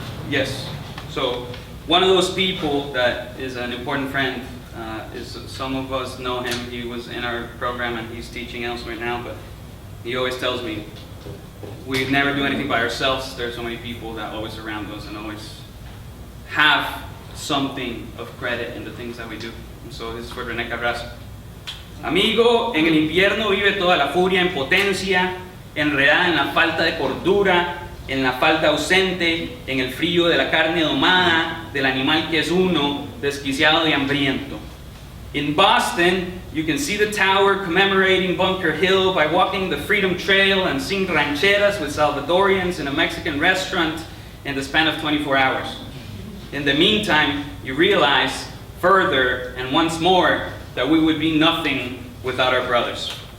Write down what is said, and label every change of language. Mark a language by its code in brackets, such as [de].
[en] Yes, so one of those people that is an important friend is, some of us know him. He was in our program and he's teaching elsewhere now, but he always tells me we never do anything by ourselves. There's so many people that always surround us and always have something of credit in the things that we do. And so this is for René Carrasco. [es] Amigo, en el invierno vive toda la furia en potencia, enredada en la falta de cordura, en la falta ausente, en el frío de la carne domada, del animal que es uno, desquiciado y hambriento. [en] In Boston, you can see the tower commemorating Bunker Hill by walking the Freedom Trail and sing rancheras with Salvadorians in a Mexican restaurant in the span of 24 hours. In the meantime, you realize further and once more that we would be nothing without our brothers.